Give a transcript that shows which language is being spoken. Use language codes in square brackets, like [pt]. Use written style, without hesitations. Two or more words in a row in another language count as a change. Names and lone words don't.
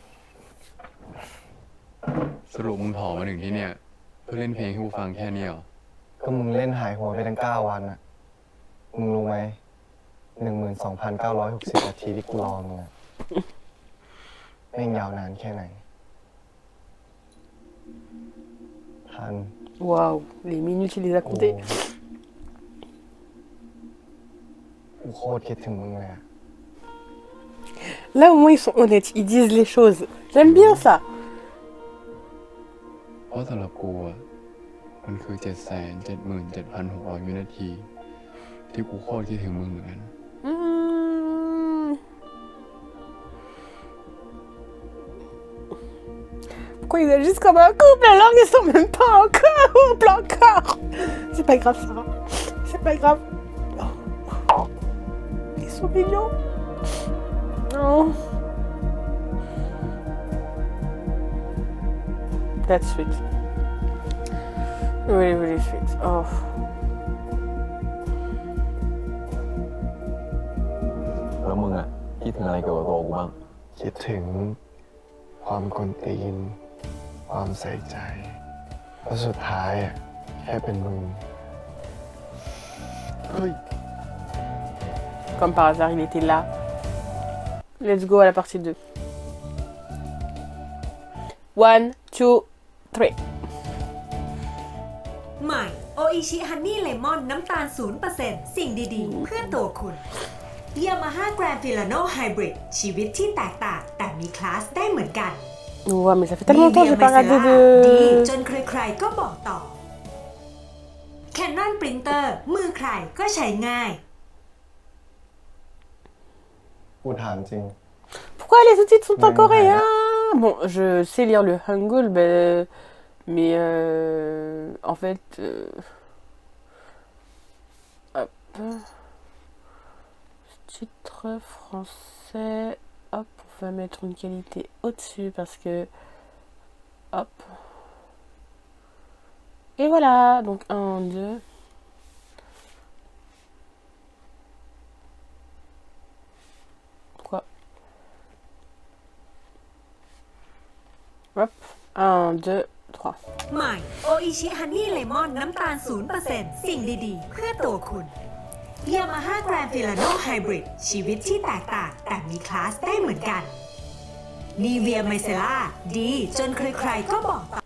[th] สรุปมึงผอมมาถึงที่เนี่ยเพื่อเล่นเพลงให้กูฟังแค่นี้เหรอ ก็มึงเล่นหายหัวไปตั้ง9 วันอ่ะมึงรู้ไหม12,960 นาทีที่กูรอมึงอ่ะแม่งยาวนานแค่ไหนทัน [fr] Waouh, les minutes, il les a comptées. [th] กูโคตรคิดถึงมึงเลยอะ [fr] Là, au moins, ils sont honnêtes, ils disent les choses. J'aime bien ça. [th] เพราะสำหรับกูอะมันคือ 777,600 วินาที ที่กูโคตรคิดถึงมึงเหมือนกัน [fr] Pourquoi ils agissent comme un couple alors qu'ils sont même pas encore au placard? C'est pas grave, ça va. C'est pas grave. Ils sont mignons. [en] Oh. That's sweet. Really, really sweet. Oh. [th] แล้วมึงอะคิดถึงอะไรเกี่ยวกับตัวกูบ้าง คิดถึงความกวนตีน ความใส่ใจ แล้วสุดท้ายอะแค่เป็นมึง [fr] Comme par hasard, il était là. [en] Let's go [fr] à la partie 2. 1, 2, 3. [th] ใหม่โออิชิฮันนี่เลมอนน้ำตาล 0% สิ่งดีๆ เพื่อตัวคุณยามาฮ่าแกรนด์ฟิลาโนไฮบริดชีวิตที่แตกต่างแต่มีคลาสได้เหมือนกัน [fr] Ouais, mais ça fait tellement longtemps que j'ai pas regardé [th] ดี [fr] de... [th] จนใครๆก็บอกต่อ Canon Printer มือใครก็ใช้ง่าย กูถามจริง [fr] Pourquoi les sous-titres sont en Ouais, coréen? Bon, je sais lire le hangul, mais en fait... Hop. Titre français... Hop, on va mettre une qualité au-dessus parce que... Hop. Et voilà, donc 1, 2... Quoi? Hop, 1, 2, 3. [th] ใหม่โออิชิฮันนี่เลมอนน้ำตาล 0% สิ่งดีๆ เพื่อตัวคุณยามาฮ่าแกรนด์ฟิลาโนไฮบริดชีวิตที่แตกต่างแต่มีคลาสได้เหมือนกันนีเวียไมเซล่าดีจนใครๆก็บอกต่อ